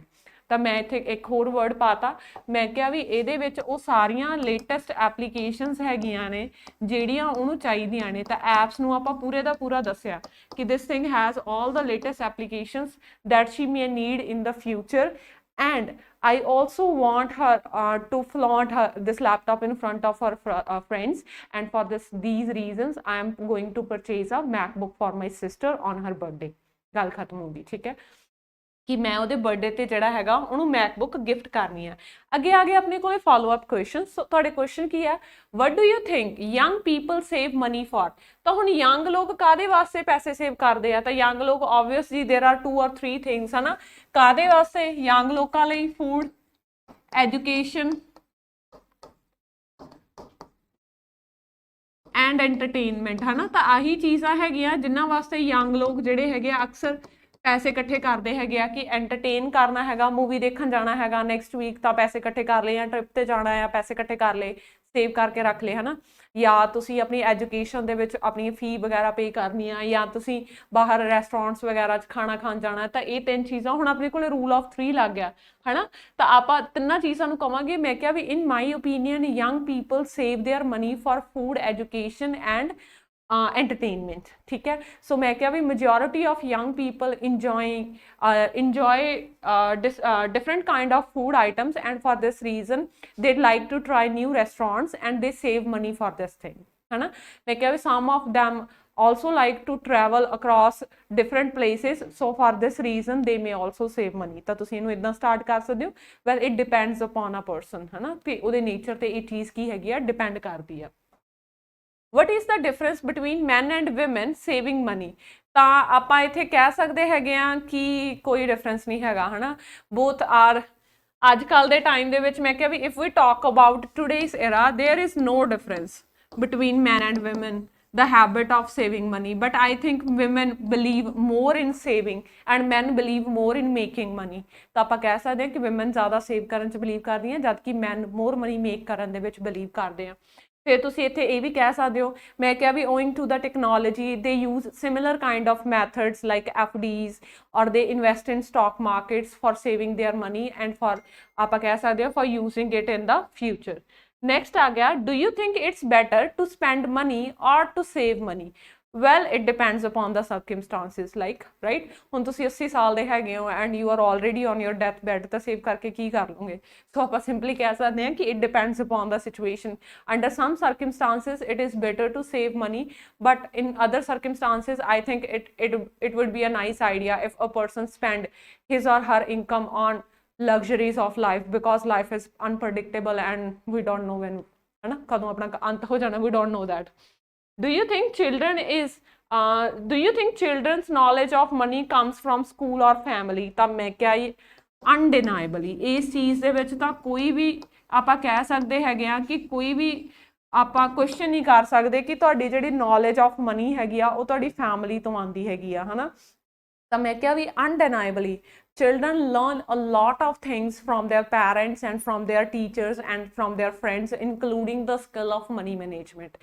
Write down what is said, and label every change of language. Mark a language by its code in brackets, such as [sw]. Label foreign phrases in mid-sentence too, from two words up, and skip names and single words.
[pa] ਤਾਂ ਮੈਂ ਇੱਥੇ ਇੱਕ ਹੋਰ ਵਰਡ ਪਾਤਾ, ਮੈਂ ਕਿਹਾ ਵੀ ਇਹਦੇ ਵਿੱਚ ਉਹ ਸਾਰੀਆਂ [en] latest applications [pa] ਹੈਗੀਆਂ ਨੇ ਜਿਹੜੀਆਂ ਉਹਨੂੰ ਚਾਹੀਦੀਆਂ ਨੇ। ਤਾਂ ਐਪਸ ਨੂੰ ਆਪਾਂ ਪੂਰੇ ਦਾ ਪੂਰਾ ਦੱਸਿਆ ਕਿ [en] this thing has all the latest applications that she may need in the future, and I also want her to flaunt this laptop in front of her friends, and for these reasons I am going to purchase a MacBook for my sister on her birthday। [pa] ਗੱਲ ਖਤਮ ਹੋ ਗਈ। ਠੀਕ ਹੈ ਕਿ ਮੈਂ ਉਹਦੇ ਬਰਥਡੇ ਤੇ ਜਿਹੜਾ ਹੈਗਾ ਉਹਨੂੰ ਮੈਕਬੁੱਕ ਗਿਫਟ ਕਰਨੀ ਆ। ਅੱਗੇ ਆ ਗਏ ਆਪਣੇ ਕੋਲੇ [en] follow up question. [pa] ਤੁਹਾਡੇ ਕੁਐਸਚਨ ਕੀ ਹੈ, [en] what do you think young people save money for. [pa] ਤਾਂ ਹੁਣ ਯੰਗ ਲੋਕ ਕਾਦੇ ਵਾਸਤੇ ਪੈਸੇ ਸੇਵ ਕਰਦੇ ਆ, ਤਾਂ ਯੰਗ ਲੋਕ [en] obviously there are 2 or 3 things [pa] ਹੈ ਨਾ। ਕਾਦੇ ਵਾਸਤੇ, ਯੰਗ ਲੋਕਾਂ ਲਈ [en] food, education and entertainment [pa] ਹੈ ਨਾ। ਤਾਂ ਆਹੀ ਚੀਜ਼ਾਂ ਹੈਗੀਆਂ ਜਿਨ੍ਹਾਂ ਵਾਸਤੇ ਯੰਗ ਲੋਕ ਜਿਹੜੇ ਹੈਗੇ ਆ ਅਕਸਰ ਪੈਸੇ ਇਕੱਠੇ ਕਰਦੇ ਹੈਗੇ ਆ ਕਿ ਐਂਟਰਟੇਨ ਕਰਨਾ ਹੈਗਾ, ਮੂਵੀ ਦੇਖਣ ਜਾਣਾ ਹੈਗਾ [en] next week, [pa] ਤਾਂ ਪੈਸੇ ਇਕੱਠੇ ਕਰ ਲਏ, ਜਾਂ ਟ੍ਰਿਪ ਤੇ ਜਾਣਾ ਆ ਪੈਸੇ ਇਕੱਠੇ ਕਰ ਲਏ, ਸੇਵ ਕਰਕੇ ਰੱਖ ਲਏ ਹੈ ਨਾ। ਜਾਂ ਤੁਸੀਂ ਆਪਣੀ ਐਜੂਕੇਸ਼ਨ ਦੇ ਵਿੱਚ ਆਪਣੀ ਫੀ ਵਗੈਰਾ ਪੇ ਕਰਨੀ ਆ, ਜਾਂ ਤੁਸੀਂ ਬਾਹਰ ਰੈਸਟੋਰੈਂਟਸ ਵਗੈਰਾ 'ਚ ਖਾਣਾ ਖਾਣ ਜਾਣਾ। ਤਾਂ ਇਹ 3 ਚੀਜ਼ਾਂ ਹੁਣ ਆਪਣੇ ਕੋਲ [en] rule of 3 [pa] ਲੱਗ ਗਿਆ ਹੈ ਨਾ। ਤਾਂ ਆਪਾਂ ਤਿੰਨਾਂ ਚੀਜ਼ਾਂ ਨੂੰ ਕਵਾਂਗੇ। ਮੈਂ ਕਿਹਾ ਵੀ [en] in my opinion young people save their money for food, education and entertainment. [pa] ਠੀਕ ਹੈ, [en] so [pa] ਮੈਂ ਕਿਹਾ ਵੀ [en] majority of young people enjoy different kind of food items, and for this reason they'd like to try new restaurants and they save money for this thing [pa] ਹੈ ਨਾ। ਮੈਂ ਕਿਹਾ ਵੀ [en] some of them also like to travel across different places, so for this reason they may also save money। [pa] ਤਾਂ ਤੁਸੀਂ ਇਹਨੂੰ ਇਦਾਂ ਸਟਾਰਟ ਕਰ ਸਕਦੇ ਹੋ, [en] well it depends upon a person [pa] ਹੈ ਨਾ, ਤੇ ਉਹਦੇ ਨੇਚਰ ਤੇ ਇਹ ਚੀਜ਼ ਕੀ ਹੈਗੀ ਆ, ਡਿਪੈਂਡ ਕਰਦੀ ਆ। [en] What is the difference between men and women saving money? [pa] ਤਾਂ ਆਪਾਂ ਇੱਥੇ ਕਹਿ ਸਕਦੇ ਹੈਗੇ ਆ ਕਿ ਕੋਈ ਡਿਫਰੈਂਸ ਨਹੀਂ ਹੈਗਾ ਹੈ ਨਾ। [en] both are [pa] ਅੱਜ ਕੱਲ੍ਹ ਦੇ ਟਾਈਮ ਦੇ ਵਿੱਚ ਮੈਂ ਕਿਹਾ ਵੀ [en] if we talk about today's era there is no difference between men and women the habit of saving money, but I think women believe more in saving and men believe more in making money। [pa] ਤਾਂ ਆਪਾਂ ਕਹਿ ਸਕਦੇ ਹਾਂ ਕਿ women ਜ਼ਿਆਦਾ ਸੇਵ ਕਰਨ 'ਚ ਬਲੀਵ ਕਰਦੀਆਂ ਜਦਕਿ [en] men more money make [pa] ਕਰਨ ਦੇ ਵਿੱਚ ਬਲੀਵ ਕਰਦੇ ਆ। ਫਿਰ ਤੁਸੀਂ ਇੱਥੇ ਇਹ ਵੀ ਕਹਿ ਸਕਦੇ ਹੋ, ਮੈਂ ਕਿਹਾ ਵੀ [en] owing to the technology they use similar kind of methods like FDs or they invest in stock markets for saving their money and for [pa] ਆਪਾਂ ਕਹਿ ਸਕਦੇ ਹਾਂ [en] for using it in the future। [pa] next ਆ ਗਿਆ, [en] do you think it's better to spend money or to save money? well it depends upon the circumstances, like right [pa] ਹੁਣ ਤੁਸੀਂ 80 ਸਾਲ ਦੇ ਹੈਗੇ ਹੋ [en] and you are already on your death bed, [pa] ਤਾਂ ਸੇਵ ਕਰਕੇ ਕੀ ਕਰ ਲਓਗੇ। ਸੋ ਆਪਾਂ ਸਿੰਪਲੀ ਕਹਿ ਸਕਦੇ ਹਾਂ ਕਿ [en] it depends upon the situation। under some circumstances it is better to save money, but in other circumstances I think it would be a nice idea if a person spend his or her income on luxuries of life, because life is unpredictable and we don't know when [pa] ਹੈ ਨਾ ਕਦੋਂ ਆਪਣਾ ਅੰਤ ਹੋ ਜਾਣਾ, [en] we don't know that। do you think children's knowledge of money comes from school or family? [pa] ਤਾਂ ਮੈਂ ਕਿਹਾ ਅਨਡਿਨਾਏਬਲੀ ਇਸ ਚੀਜ਼ ਦੇ ਵਿੱਚ ਤਾਂ ਕੋਈ ਵੀ ਆਪਾਂ ਕਹਿ ਸਕਦੇ ਹੈਗੇ ਆ ਕਿ ਕੋਈ ਵੀ ਆਪਾਂ ਕੁਐਸਚਨ ਨਹੀਂ ਕਰ ਸਕਦੇ ਕਿ ਤੁਹਾਡੀ ਜਿਹੜੀ [en] knowledge of money [pa] ਹੈਗੀ ਆ ਉਹ ਤੁਹਾਡੀ ਫੈਮਿਲੀ ਤੋਂ ਆਉਂਦੀ ਹੈਗੀ ਆ ਹੈ ਨਾ। ਤਾਂ ਮੈਂ ਕਿਹਾ ਵੀ [en] undeniably children learn a lot of things from their parents and from their teachers and from their friends including the skill of money management।